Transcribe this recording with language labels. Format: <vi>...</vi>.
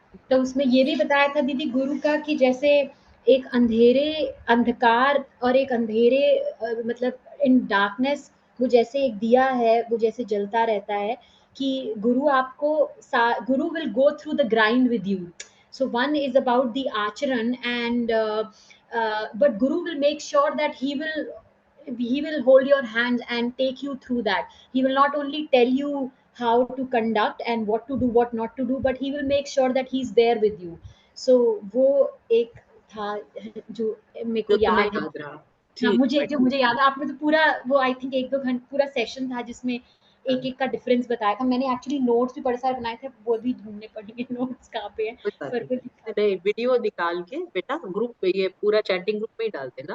<hi>तो उसमें ये भी बताया था दीदी गुरु का कि जैसे एक अंधकार और एक अंधेरे मतलब</hi> <en>in darkness,</en> <hi>वो जैसे एक दिया है, वो जैसे जलता रहता है कि गुरु आपको</hi> <en>गुरु will go through the grind with you. So one is about the आचरण and but गुरु will make sure that he will hold your hands and take you through that. He will not only tell you how to conduct and what to do, what not to do, but he will make sure that he's there with you.</en> <hi>So वो एक था जो मेरे को जो तुम्हें याद है। याद रहा। हाँ, ठीक जो मुझे याद है, आपने तो पूरा वो</hi> <en>I think</en> <hi>1-2 घंटे पूरा सेशन था जिसमें एक-एक का डिफरेंस बताया था। मैंने एक्चुअली नोट्स भी बड़े सारे बनाए थे, वो भी ढूँढने पड़ेंगे नोट्स कहाँ पे हैं, कोई बात पर कोई नहीं, नहीं वीडियो निकाल के बेटा ग्रुप पे, ये पूरा चैटिंग ग्रुप में ही डाल देना,</hi>